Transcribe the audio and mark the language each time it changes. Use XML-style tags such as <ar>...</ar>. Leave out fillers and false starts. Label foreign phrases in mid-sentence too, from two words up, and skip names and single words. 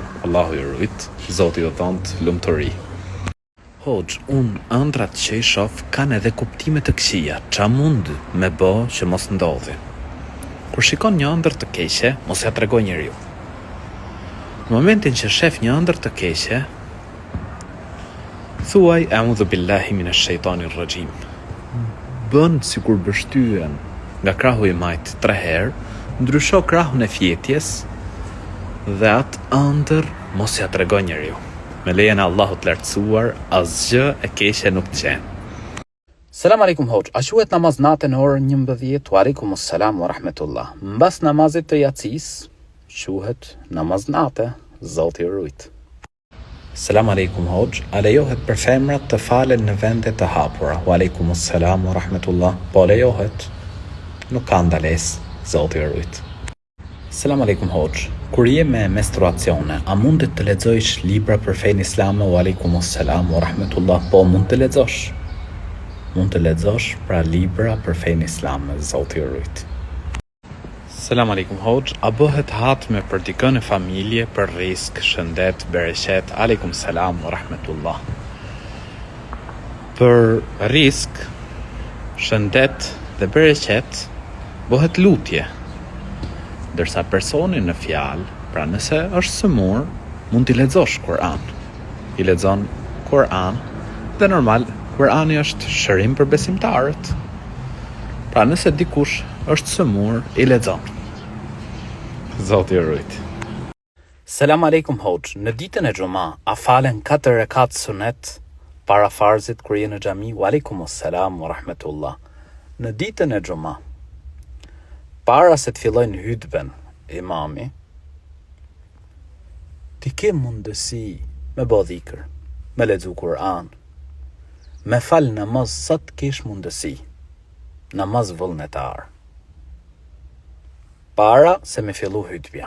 <sq>Allahu i rujt, Zoti ju dhont lumturi. Hoxh, unë ëndrat që i shoh kanë edhe kuptime të këqija. Qa mund me bë që mos ndodhi? Kur shikon një ëndër të keqe, mos ja tregoj njeriu. Në momentin që shef një ëndër të keqe, thuaj</sq> <ar>أعوذ بالله من الشيطان الرجيم.</ar> <sq>Bën sikur bështyen nga krahu i majt 3 herë, ndrysho krahun e fjetjes dhe atë ëndër mos ja tregoj njeriu. Me lejen e Allahut të lartësuar, asgjë e keqe nuk gjen.</sq> <ar>سلام عليكم</ar> <sq>hoxh. A quhet namaz natë në orën 11?</sq> <ar>وعليكم السلام ورحمة الله.</ar> <sq>Mbas namazit të yacis quhet namaz natë. Zoti ju rujt.</sq> <ar>سلام عليكم</ar> <sq>hoxh. A lejohet për femrat të falen në vende të hapura?</sq> <ar>وعليكم السلام ورحمة الله.</ar> <sq>Po lejohet. Nuk ka ndalesë. Zoti ju rujt.</sq> <ar>سلام عليكم</ar> <sq>hoxh. Kur je me menstruacione, a mundet të lexojsh libra për fenë islame?</sq> <ar>وعليكم السلام ورحمة الله.</ar> <sq>Po mund të lexosh. Mund të lexosh pra libra për fenë islame. Zoti ju rujt.</sq> <ar>سلام عليكم</ar> <sq>hoxh. A bëhet hatme për dikën e familje për risk, shëndet, bereqet?</sq> <ar>عليكم السلام ورحمة الله.</ar> <sq>Për risk, shëndet dhe bereqet bëhet lutje. Ndërsa personi në fjalë, pra nëse është sëmur, mund t'i lexosh Kur'an. I lexon Kur'an dhe normal Kur'ani është shërim për besimtarët. Pra nëse dikush është sëmur, i lexon. Zoti ju rujt.</sq> <ar>سلام عليكم</ar> <sq>hoxh. Në ditën e xuma, a falen 4 rekat sunet para farzit kur je në xhami?</sq> <ar>وعليكم السلام ورحمة الله.</ar> <sq>Në ditën e xuma, para se të fillojnë hutben imami, ti ke mundësi me bë dhikr, me lexu Kur'an, me fal namaz sa të kesh mundësi, namaz vullnetar, para se me fillu hutbja.</sq>